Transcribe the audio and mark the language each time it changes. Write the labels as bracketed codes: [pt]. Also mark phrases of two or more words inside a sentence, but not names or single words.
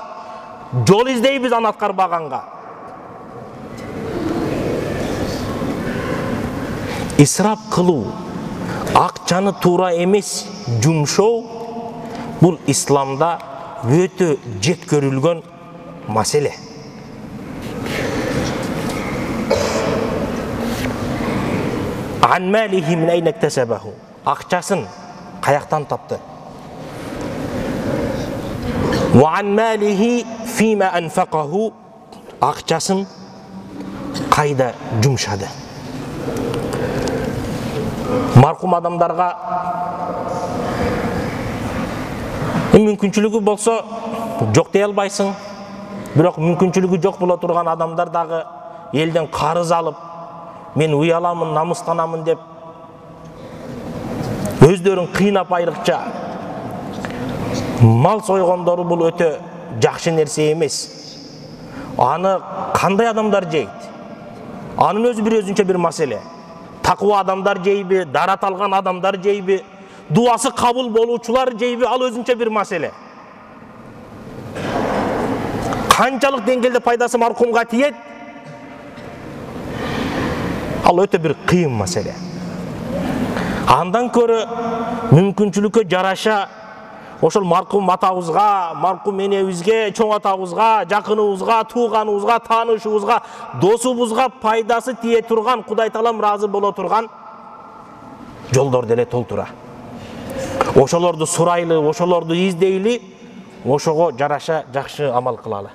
[ky] Жол издейбиз аны аткарбаганга. Исрап кылуу, акчаны туура эмес жумшоо, бул исламда өтө жек көрүлгөн маселе. [ar] عن ماله من أين اكتسبه. [ky] Акчасын каяктан тапты? [ar] وعن ماله فيما أنفقه. [ky] Акчасын кайда жумшады? Маркум адамдарга мүмкүнчүлүгү болсо жок дей албайсың. Бирок мүмкүнчүлүгү жок боло турган адамдар дагы элден карыз алып, мен уяламын, намыстанамын деп өздөрүн кыйнап айрыкча мал сойгондору бул өтө жакшы нерсе эмес. Аны кандай адамдар жейт? Anın özü bir özünçe bir mesele. Takva adamlar jeybi, darat algan adamlar jeybi, duası kabul boluvçular jeybi, al özünçe bir mesele. Kançalık dengelde paydası marhumga tiyet, al öte bir kıyım mesele. Andan körü mümkünçülükö jaraşa ошол маркум атабызга, маркум энебизге, чоң атабызга, жакыныбызга, тууганыбызга, таанышыбызга, досубузга пайдасы тие турган, Кудай Таалам ыраазы боло турган жолдор деле толтура. Ошолорду сурайлы, ошолорду издейли, ошого жараша жакшы амал кылалы.